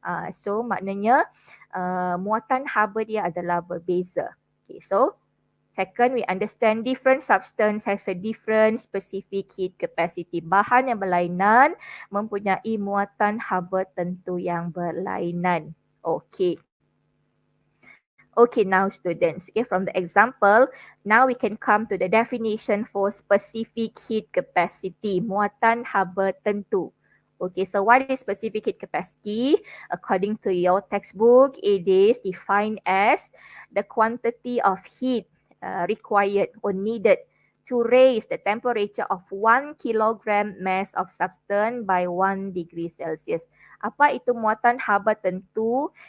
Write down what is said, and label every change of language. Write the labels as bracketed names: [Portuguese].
[Malay] So maknanya muatan haba dia adalah berbeza. [English] Okay, so second, we understand different substance has a different specific heat capacity. [Malay] Bahan yang berlainan mempunyai muatan haba tentu yang berlainan. Okay. [English] Okay, now students, okay, from the example, now we can come to the definition for specific heat capacity, muatan haba tentu. Okay, so what is specific heat capacity? According to your textbook, it is defined as the quantity of heat required or needed to raise the temperature of 1 kilogram mass of substance by 1 degree Celsius. [Malay] Apa itu muatan haba tentu?